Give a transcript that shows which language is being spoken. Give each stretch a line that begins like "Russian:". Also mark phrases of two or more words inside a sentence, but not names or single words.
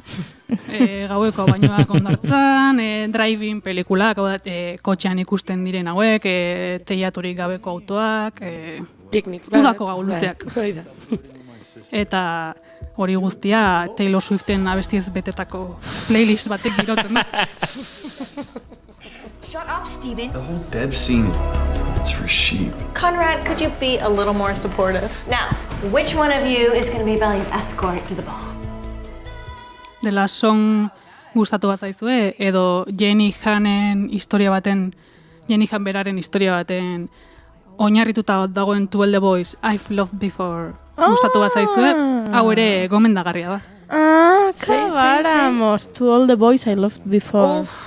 Basque: Gaueko bainoak ondartzan, drive-in pelikulak, kotxean ikusten diren hauek, teiaturik gabeko autoak, udako gau luzeak. Eta hori guztia Taylor Swiften abestiez betetako playlist batek girotzen da.
English: Shut up, Steven. The whole Deb scene, it's for sheep. Conrad, could you be a little more supportive? Now, which one of you is going to be Belly's escort to the ball?
Basque: The Last Song gustatu bat zaizue, edo Jenny Han beraren historia baten oinarrituta dagoen To All The Boys, I've Loved Before gustatu bat zaizue, hau ere gomendagarria da. Kabáramos, To All The Boys, I Loved Before.